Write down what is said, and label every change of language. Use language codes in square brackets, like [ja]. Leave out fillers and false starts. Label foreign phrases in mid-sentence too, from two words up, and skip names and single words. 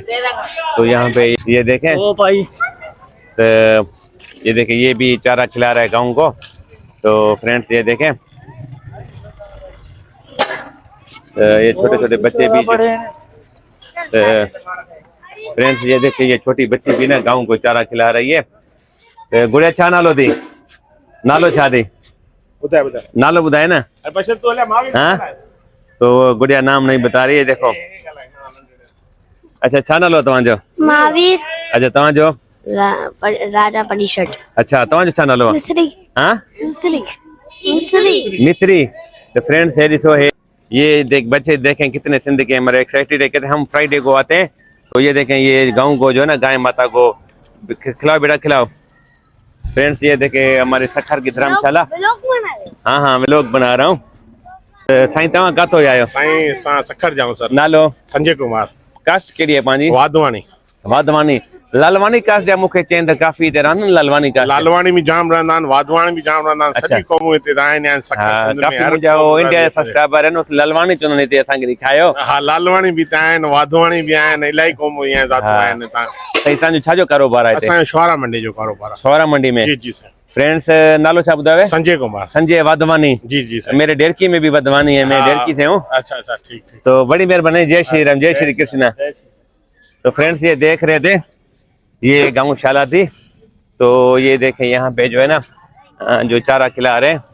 [hi] तो यहाँ पे ये देखें तो ये देखें ये भी चारा खिला रहा है गाँव को। तो फ्रेंड्स ये देखें ये छोटे छोटे बच्चे भी फ्रेंड्स ये देखें ये छोटी बच्ची भी ना गाँव को चारा खिला रही है। [sd] गुड़िया छा नालो दी, नालो छा दी, नालो बुधाए ना। [hi] हाँ तो गुड़िया नाम नहीं बता रही है, देखो। [sd] अच्छा छा नालो तव्हांजो? महावीर। अच्छा तव्हांजो? राजा परिषद। अच्छा तव्हांजो छा नालो? मिस्री। हाँ मिस्री। मिस्री। मिस्री। [hi] तो फ्रेंड्स है ॾिसो है ये देख बच्चे देखें कितने सिंध के हमारे एक्साइटेड है, कहते हैं हम फ्राइडे को आते हैं। तो ये देखें ये गाँव को जो है ना गाय माता को खिलाओ बेटा खिलाओ। फ्रेंड्स ये देखें हमारे सखर की धर्मशाला। हाँ हाँ मैं लोग बना रहा हूँ। [sd] साईं तव्हां काथो आयो? साईं असां सखर जाऊं सर। नालो? संजय कुमार। कास्ट कहिड़ी आहे पंहिंजी? वाधवानी। वाधवानी। लालवानी कास्ट जा मूंखे चवनि त काफ़ी हिते रहंदा आहिनि लालवानी कास्ट। लालवानी भी जाम रहंदा आहिनि, वाधवानी भी जाम रहंदा आहिनि, सॼी क़ौमूं हिते आहिनि ऐं सखर हाँ सिंध में काफ़ी हर मुंहिंजा क़ौम इंडिया जा रहंदी आहे। सब्सक्राइबर आहिनि उस लालवानी चवंदा हिते असांखे ॾेखारियो। हा लालवानी भी त आहिनि, वाधवानी भी आहिनि, इलाही क़ौमूं ईअं ज़ातूं आहिनि हितां। साईं तव्हांजो छाजो कारोबार आहे हिते? असांजो शुआरा मंडी जो कारोबार आहे। सौरा मंडी में? जी जी सर। फ्रेंड्स नालो छा ॿुधायो? संजय कुमार। संजय वाधवानी। जी जी सर। [hi] मेरे डेरकी में भी वाधवानी है, मैं डेरकी से हूँ। अच्छा अच्छा ठीक ठीक। तो बड़ी मेहरबानी, जय श्री राम, जय श्री कृष्ण। तो फ्रेंड्स ये देख रहे थे ये गौशाला थी। तो ये देखें यहाँ पे जो है ना जो चारा खिला रहे हैं।